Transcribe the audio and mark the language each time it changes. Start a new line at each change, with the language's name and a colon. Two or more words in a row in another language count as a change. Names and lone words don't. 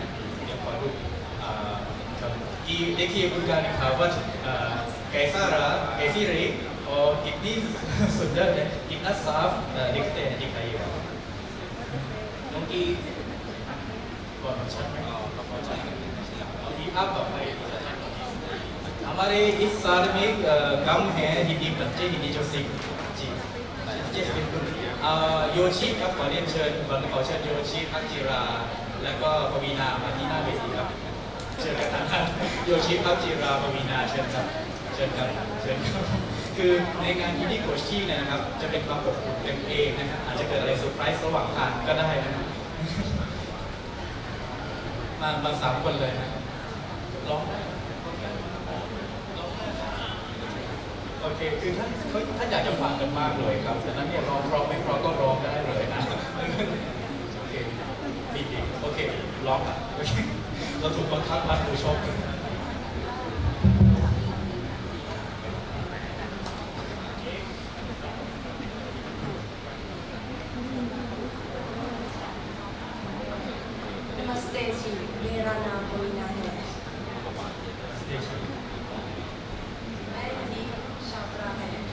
Hindi: कि देखिए उनका लिखावट कैसा रहा, कैसी रही और कितनी सुंदर है, कितना साफ लिखते हैं, दिखाइएगा क्योंकि बहुत अच्छा आप हमारे इस साल में कम है हिंदी बच्चे हिंदी जो सीख जी
Thai: โยชิครับขอเรียนเชิญขอเชิญโยชิพักจิราแล้วก็ปวีณามาที่หน้าเวทีครับเชิญกันนะโยชิพักจิราปวีณาเชิญครับเชิญครับเชิญครับคือในงานฮินดี้โคชชี่เนี่ยนะครับจะเป็นความอบอุ่นกันเองนะครับอาจจะเกิดอะไรเซอร์ไพรส์ระหว่างทางก็ได้นะครับ มาสามคนเลยนะร้องโอเคคือท่านอยากจะฟังกันมากเลยครับดังนั้นเนี่ยร้องเพราะไม่เพราะก็ร้องได้เลยนะโอเคดีโอเคร้องอ่ะโอเคเราถูกบังคับมัดมือชก
Hindi: नमस्ते जी, मेरा नाम मोइना है। मैं हिंदी छात्रा है।